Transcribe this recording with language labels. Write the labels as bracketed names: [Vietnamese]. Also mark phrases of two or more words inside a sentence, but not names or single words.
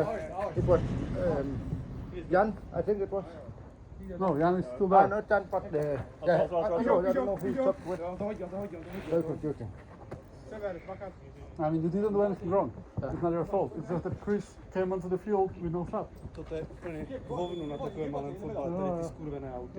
[English] it was Jan, I think it was. No, Jan is still Ah, there. not Jan, but yeah, I don't know if he stopped with. Very confusing. I mean, you didn't do anything wrong. It's not your fault. It's just that Chris came onto the field with no sub. [Czech] Toto je úplně hovno na takovém malém fotbale, tady ty skurvené auty.